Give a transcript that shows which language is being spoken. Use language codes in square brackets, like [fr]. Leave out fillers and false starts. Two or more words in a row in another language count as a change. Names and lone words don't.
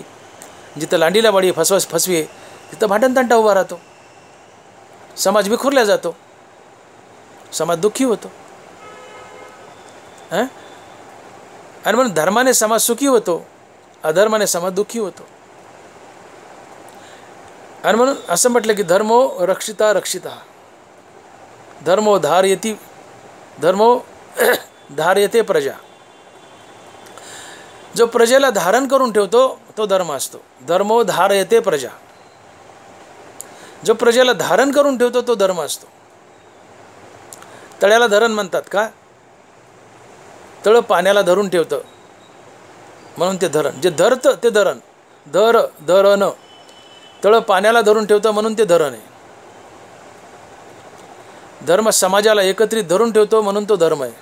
[mr] जिथं लांडीलाबाडी फसवी आहे तिथं भांडणतंटा उभा राहतो, समाज विखुरला जातो, समाज दुःखी होतो. आणि म्हणून धर्माने समाज सुखी होतो, अधर्माने समाज दुःखी होतो. आणि म्हणून असं म्हटलं की [sa] धर्मो रक्षिता रक्षिता, धर्मो धारयती, धर्मो धारयते प्रजा. [mr] जो प्रजेला धारण करून ठेवतो तो धर्म असतो. [sa] धर्मो धारयते प्रजा. [mr] जो प्रजेला धारण करून ठेवतो तो धर्म असतो. तळ्याला धरण म्हणतात का? तळ पाण्याला धरून ठेवतं म्हणून ते धरण. जे धरतं ते धरण. धरण. तळ पाण्याला धरून ठेवतं म्हणून ते धरण आहे. धर्म समाजाला एकत्रित धरून ठेवतो म्हणून तो धर्म आहे.